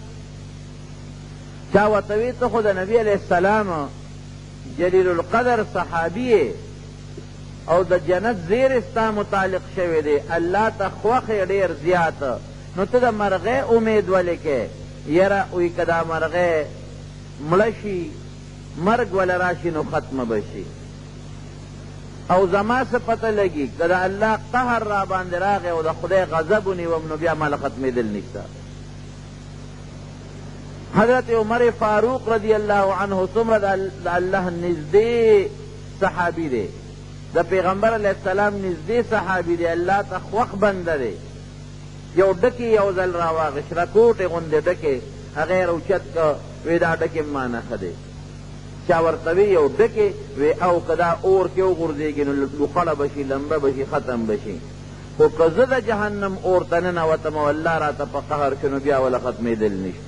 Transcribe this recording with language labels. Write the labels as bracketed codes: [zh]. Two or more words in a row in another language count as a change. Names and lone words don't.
[ps] چا ورته وی ته خو د نبي علیه السلام جلیل القدر صحابی او د جنت زیر ستا متعلق شوی دی، الله ته خوښ ډېر زیات، نو ته د مرغۍ امید ولې کې؟ یره وی که دا مرغۍ مړه شي مرګ وله راشي نو ختمه به شي، او زما څه پته لګي که د الله قهر را باندې راغی او د خدای غضب ونیوم نو بیا ماله ختمېدل نشته. حضرت عمر فاروق [ar] رضی اللہ عنہ [ps] څومره د الله نږدې صحابي دی، د پیغمبر علیہ السلام نږدې صحابي دی، الله ته خوښ بنده دی. یو ډکې یو ځل راواغېست، رکوټې غوندې ډکې، هغه یې راوچت که وی دا ډکې ما نه ښه دی. چا ورته وی یو ډکې وی او که دا اور کې وغورځېږي نو لوخړه به شي، لمبه به شي، ختم به شي، خو که زه د جهنم اور ته ننوتم او الله راته په قهر شو نو بیا وله ختمېدل نشته.